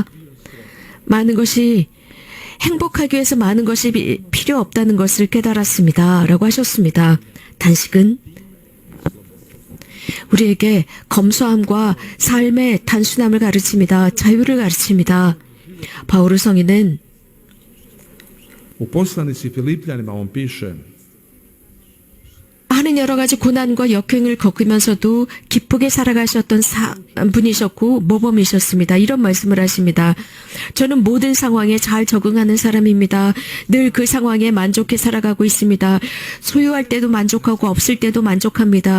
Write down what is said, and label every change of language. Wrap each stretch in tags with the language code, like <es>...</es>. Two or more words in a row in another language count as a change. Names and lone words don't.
<ko>많은 것이 행복하기 위해서 많은 것이 필요 없다는 것을 깨달았습니다. 라고 하셨습니다. 단식은 우리에게 검소함과 삶의 단순함을 가르칩니다. 자유를 가르칩니다. 바오르 성인은</ko> <hr>U poslanici Filipljanima on piše</hr> <ko>많은 여러 가지 고난과 역행을 겪으면서도 기쁘게 살아가셨던 분이셨고 모범이셨습니다. 이런 말씀을 하십니다. 저는 모든 상황에 잘 적응하는 사람입니다. 늘 그 상황에 만족해 살아가고 있습니다. 소유할 때도 만족하고 없을 때도 만족합니다.</ko>